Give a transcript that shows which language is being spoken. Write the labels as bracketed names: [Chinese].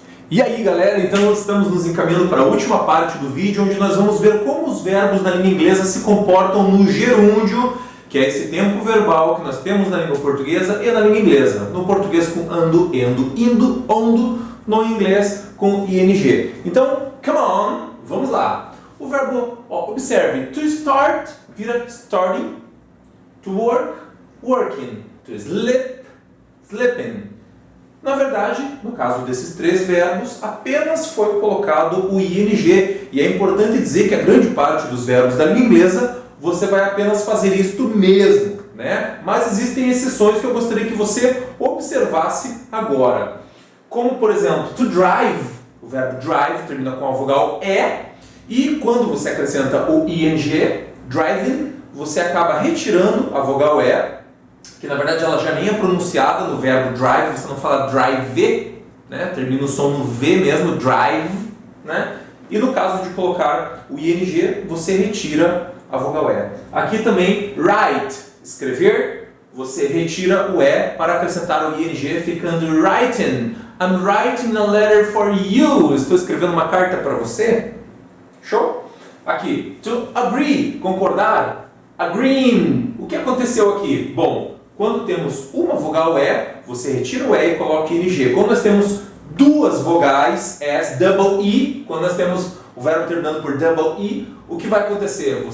[Portuguese] E aí, galera, então estamos nos encaminhando para a última parte do vídeo, onde nós vamos ver como os verbos na língua inglesa se comportam no gerúndio, que é esse tempo verbal que nós temos na língua portuguesa e na língua inglesa. No português com ando, endo, indo, ondo, no inglês com ing. Então, [English] come on, [Portuguese] vamos lá. O verbo, observe, to start vira starting, to work, working, to sleep, sleeping, Na verdade, no caso desses três verbos, apenas foi colocado o ing. E é importante dizer que a grande parte dos verbos da língua inglesa você vai apenas fazer isto mesmo, né? Mas existem exceções que eu gostaria que você observasse agora. Como, por exemplo, to drive, o verbo drive termina com a vogal E, e quando você acrescenta o ing, driving, você acaba retirando a vogal E, que na verdade ela já nem é pronunciada no verbo drive, você não fala drive, né? Termina o som no V mesmo, drive, né? E no caso de colocar o ing, você retira a vogal E. Aqui também, write, escrever, você retira o E para acrescentar o ing, ficando writing. [English] I'm writing a letter for you. [Portuguese] Estou escrevendo uma carta para você. Show? Aqui, to agree, concordar. Agreeing. O que aconteceu aqui? Bom, quando temos uma vogal E, você retira o E e coloca ing. Quando nós temos duas vogais, S, double E, quando nós temos o verbo terminando por double E, o que vai acontecer?